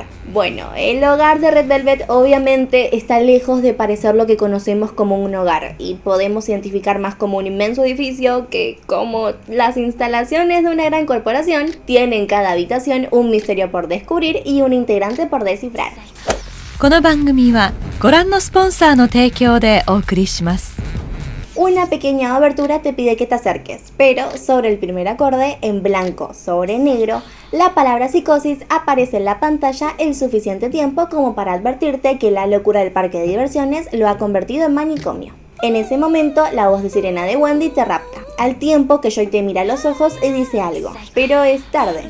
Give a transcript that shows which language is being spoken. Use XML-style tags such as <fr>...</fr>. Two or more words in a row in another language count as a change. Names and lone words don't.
<es>Bueno, el hogar de Red Velvet obviamente está lejos de parecer lo que conocemos como un hogar, y podemos identificar más como un inmenso edificio que como las instalaciones de una gran corporación. Tiene en cada habitación un misterio por descubrir y un integrante por descifrar.</es> <ja>この番組はご覧のスポンサーの提供でお送りします。</ja> <es>Una pequeña abertura te pide que te acerques, pero sobre el primer acorde, en blanco sobre negro, la palabra psicosis aparece en la pantalla el suficiente tiempo como para advertirte que la locura del parque de diversiones lo ha convertido en manicomio. En ese momento, la voz de sirena de Wendy te rapta, al tiempo que Joy te mira a los ojos y dice algo, pero es tarde.</es>